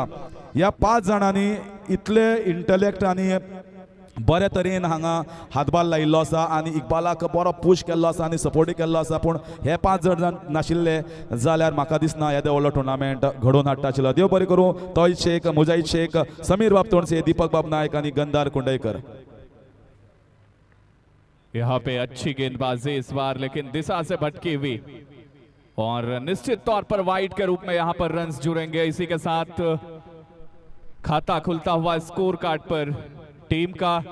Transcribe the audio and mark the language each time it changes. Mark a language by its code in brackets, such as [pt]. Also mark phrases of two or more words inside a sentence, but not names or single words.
[kok] ह्या 5 जाणांनी इतले इंटलेक्ट आनी बरे तरेन हांगा हातबाल लायिल्लो आसा आनी इकबालाक बरो पुश केल्लो आसा आनी सपोर्टूय केल्लो आसा. पूण हे 5 जर नाशिल्ले जाल्यार म्हाका दिसना येदो व्हडलो टुर्नामेंट घडोवन हाडटा आशिल्लो. देव बरें करूं. तोहीद शेख, मुजाहीद शेख, समीर बाब तोणसे, दीपक बाब नायक आनी गंधार कुंडयकर. [hi] यहाँ पे अच्छी गेंदबाजी इस बार, लेकिन दिशा से भटकी हुई और निश्चित तौर पर वाइड के रूप में यहाँ पर रन्स जुड़ेंगे. इसी के साथ खाता खुलता हुआ स्कोर कार्ड पर टीम का.